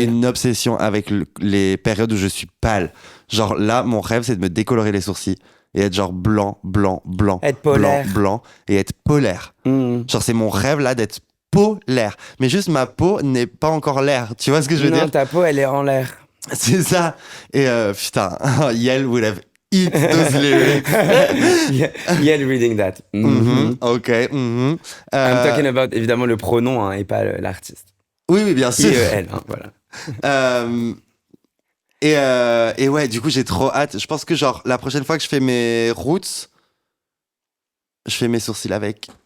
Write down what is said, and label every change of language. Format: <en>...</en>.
<fr>une obsession avec les périodes où je suis pâle. Genre là, mon rêve, c'est de me décolorer les sourcils et être genre blanc, blanc, blanc, Être polaire. blanc, blanc et être polaire. Hmm. Genre, c'est mon rêve là d'être polaire. Mais juste ma peau n'est pas encore l'air. Tu vois ce que je veux Non, dire? ta peau, elle est en l'air. C'est ça. Et putain,</fr> <en>Yael would have eat those lyrics. Yeah, reading that. Mhm, ok. I'm talking about,</en> <fr>évidemment, le pronom hein, et pas l'artiste. Oui, oui, bien sûr. IEL, hein, voilà. Et ouais, du coup, j'ai trop hâte. Je pense que genre, la prochaine fois que je fais mes roots, je fais mes sourcils avec.</fr>